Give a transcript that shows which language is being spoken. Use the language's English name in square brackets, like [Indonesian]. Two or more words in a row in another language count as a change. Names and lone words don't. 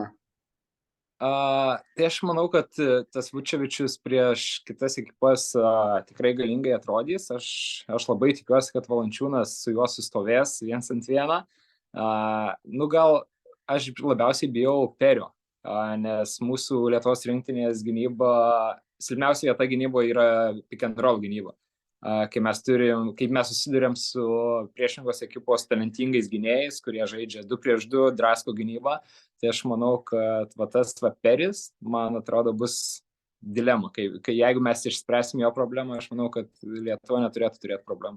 [Lithuanian] Tai aš manau, kad tas Vučevičius prieš kitas ekipas tikrai galingai atrodys. Aš labai tikiuosi, kad Valančiūnas su juo sustovės 1-1. Gal aš labiausiai bijau Perio, nes mūsų Lietuvos rinktinės gynyba, silpniausia vieta gynyboje yra [English] pick and roll [Lithuanian] gynyba. Kai mes susidurėm su priešingos ekipos talentingais gynėjais, kurie žaidžia 2 prieš 2, drasko gynybą, tai aš manau, kad tas Peris, man atrodo, bus dilema. Jeigu mes išspręsim jo problemą, aš manau, kad Lietuva neturėtų turėti problemų.